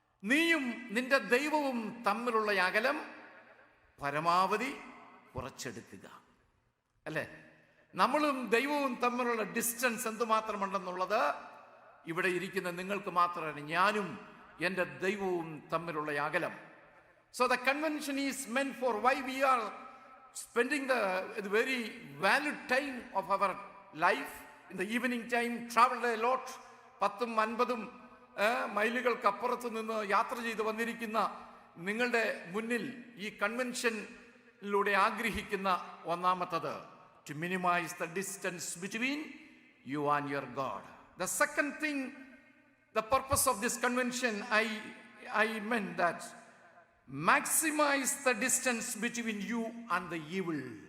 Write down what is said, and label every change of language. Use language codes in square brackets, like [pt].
[ml] നീയും നിന്റെ ദൈവവും തമ്മിലുള്ള അകലം പരമാവധി കുറച്ചെടുക്കുക. അല്ലേ? നമ്മളും ദൈവവും തമ്മിലുള്ള ഡിസ്റ്റൻസ് എന്തുമാത്രമുണ്ടെന്നുള്ളത് ഇവിടെ ഇരിക്കുന്ന നിങ്ങൾക്ക് മാത്രമാണ്. ഞാനും എൻ്റെ ദൈവവും തമ്മിലുള്ള അകലം. [en] So the convention is meant for why we are spending the very valued time of our life. In the evening time, traveled a lot [ml] 10ഉം 50ഉം മൈലുകൾക്കപ്പുറത്ത് നിന്ന് യാത്ര ചെയ്ത് വന്നിരിക്കുന്ന നിങ്ങളുടെ മുന്നിൽ ഈ കൺവെൻഷനിലൂടെ ആഗ്രഹിക്കുന്ന ഒന്നാമത്തത്, [en] To minimize the distance between you and your God. The second thing, the purpose of this convention, I meant that maximize the distance between you and the evil.